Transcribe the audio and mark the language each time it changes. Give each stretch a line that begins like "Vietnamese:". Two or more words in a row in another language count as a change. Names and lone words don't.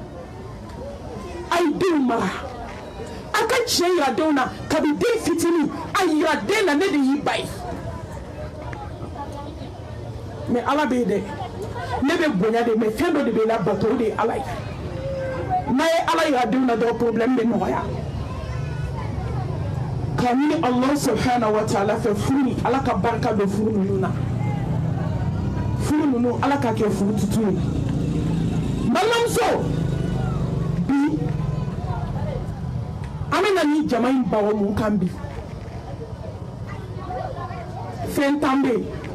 Bambara: a ye denw mara a ka tiɲɛ yira denw na kabi den fitinin a yira den na ne de y'i ba ye mais ala bɛ yen dɛ ne bɛ bonya de mais fɛn dɔ de bɛ labato o de ye ala ye n'a ye ala yira denw na dɔrɔn problème bɛ nɔgɔya ka ɲini
Arabic: الله سبحانه وتعالى
Bambara: fɛ furu ala ka barika don furu ninnu na furu ninnu ala ka kɛ furu tutu ye balimamuso bi an bɛ na ni jama in bawo mun kan bi fɛn t'an bɛ yen